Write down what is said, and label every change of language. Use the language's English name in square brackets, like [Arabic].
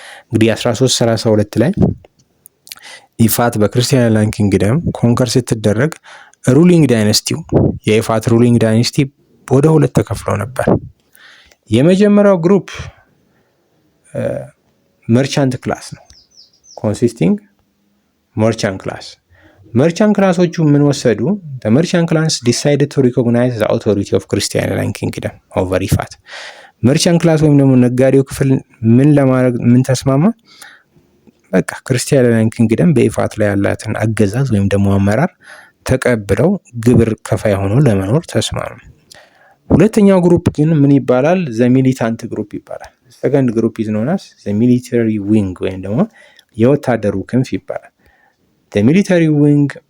[Amharic] እንግዲህ 1332 ላይ ኢፋት በክርስቲያን አይላንድ ኪንግደም ኮንከር ስትደረግ ሩሊንግ ዳይነስቲው የኢፋት ሩሊንግ ዳይነስቲ ወደ ሁለት ተከፍሎ ነበር። የመጀመሪያው ግሩፕ መርቻንት ክላስ ነው። ኮንሲስቲንግ መርቻንት ክላስ። መርቻንት ክላሶቹ ምን ወሰዱ? [English] the merchant class decided to recognize the authority of Christian Island Kingdom over ኢፋት። [Amharic] መርቻንት ክላስ ወይም ደግሞ ነጋዴው ክፍል ምን ለማድረግ ምን ተስማማ? በቃ ክርስቲያን አይላንድ ኪንግደም በኢፋት ላይ ያላትን አገዛዝ ወይም ደግሞ አመራር ተቀብለው ግብር ከፋይ ሆኖ ለመኖር ተስማሙ። ሁለተኛው ግሩፕ ግን ምን ይባላል? [English] ዘ ሚሊታንት ግሩፕ ይባላል። ሰከንድ ግሩፕ ኢዝ ኖን አስ ዘ ሚሊተሪ ዊንግ [Amharic] ወይም ደግሞ የወታደሩ ክንፍ ይባላል። [English] ዘ ሚሊተሪ ዊንግ